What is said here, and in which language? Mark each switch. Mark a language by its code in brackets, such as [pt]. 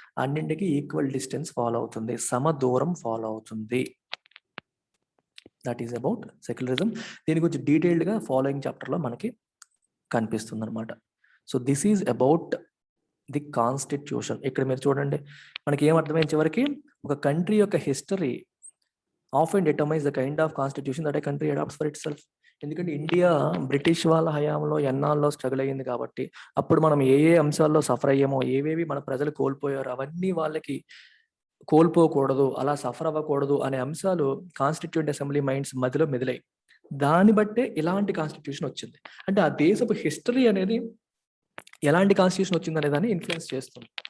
[te] అన్నింటికి equal distance follow అవుతుంది, సమ దూరం ఫాలో అవుతుంది. [en] That is about secularism. [te] దీని గురించి డీటెయిల్డ్గా ఫాలోయింగ్ చాప్టర్లో మనకి కనిపిస్తుంది అనమాట. [en] So this is about the constitution. [te] ఇక్కడ మీరు చూడండి, మనకి ఏం అర్థమైంది చివరికి? ఒక కంట్రీ యొక్క history [en] often determines the kind of constitution that a country adopts for itself. [te] ఎందుకంటే ఇండియా బ్రిటిష్ వాళ్ళ హయాంలో ఎన్నాళ్ళలో స్ట్రగుల్ అయ్యింది కాబట్టి, అప్పుడు మనం ఏ అంశాల్లో సఫర్ అయ్యామో, ఏవేవి మన ప్రజలు కోల్పోయారో అవన్నీ వాళ్ళకి కోల్పోకూడదు, అలా సఫర్ అవ్వకూడదు అనే అంశాలు కాన్స్టిట్యూంట్ అసెంబ్లీ మైండ్స్ మధ్యలో మెదిలాయి. దాన్ని బట్టే ఇలాంటి కాన్స్టిట్యూషన్ వచ్చింది. అంటే ఆ దేశపు హిస్టరీ అనేది ఎలాంటి కాన్స్టిట్యూషన్ వచ్చింది అనే దాన్ని ఇన్ఫ్లుయెన్స్ చేస్తుంది.